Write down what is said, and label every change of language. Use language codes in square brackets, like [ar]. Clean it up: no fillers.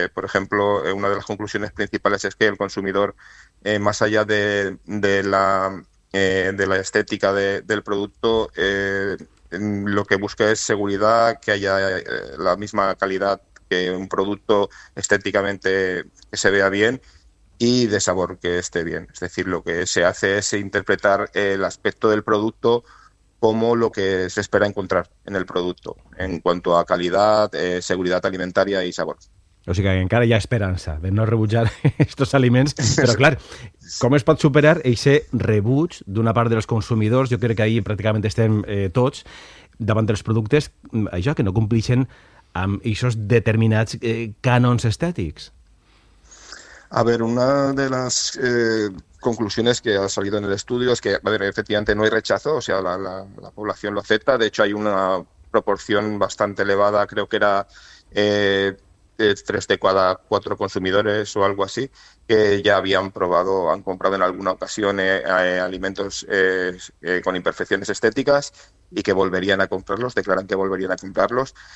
[es] Por ejemplo, una de las conclusiones principales es que el consumidor, más allá de la estética del producto, lo que busca es seguridad, que haya la misma calidad que un producto estéticamente que se vea bien, y de sabor que esté bien. Es decir, lo que se hace es interpretar el aspecto del producto como lo que se espera encontrar en el producto, en cuanto a calidad, seguridad alimentaria y sabor. [ca] O sea, que encara hi ha esperança de no rebutjar estos aliments, però clar, com es pot superar ese rebuig d'una part dels consumidors? Jo crec que ahí pràcticament estem tots davant dels productes, això, que no compleixen amb aquests determinats cànons estètics. [es] A ver, una de las conclusiones que ha salido en el estudio es que, a ver, efectivamente no hay rechazo, o sea, la población lo acepta. De hecho, hay una proporción bastante elevada, creo que era 3 de cada 4 consumidores o algo así, que ya habían probado, han comprado en alguna ocasión alimentos con imperfecciones estéticas y que volverían a comprarlos, declaran que volverían a comprarlos.